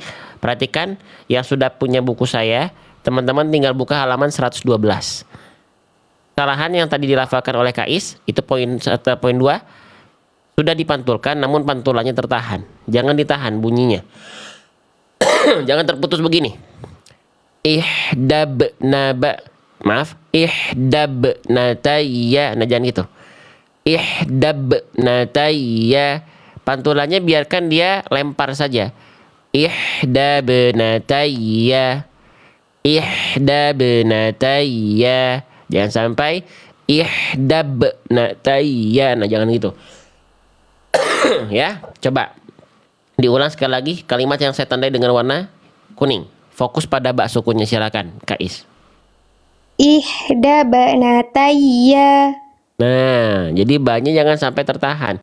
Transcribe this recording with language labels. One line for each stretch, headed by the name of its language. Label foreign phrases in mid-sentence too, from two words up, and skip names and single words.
Indonesian: Perhatikan yang sudah punya buku saya, teman-teman tinggal buka halaman 112. Kesalahan yang tadi dilafalkan oleh Kais itu poin 2 sudah dipantulkan namun pantulannya tertahan. Jangan ditahan bunyinya. Jangan terputus begini.
Arabic: Ihdab naba.
Indonesian: Maaf,
Arabic: ihdab natayya.
Indonesian: Nah, jangan gitu.
Arabic: Ihdab natayya.
Indonesian: Pantulannya biarkan dia lempar saja.
Arabic: Ihdab natayya. Ihdab natayya.
Indonesian: Jangan sampai
Arabic: ihdab natayya.
Indonesian: Nah, jangan gitu. Ya, coba diulang sekali lagi kalimat yang saya tandai dengan warna kuning. Fokus pada bak sukunnya, silakan Kais.
Arabic: Ihda banatayya.
Indonesian: Nah, jadi banyak jangan sampai tertahan.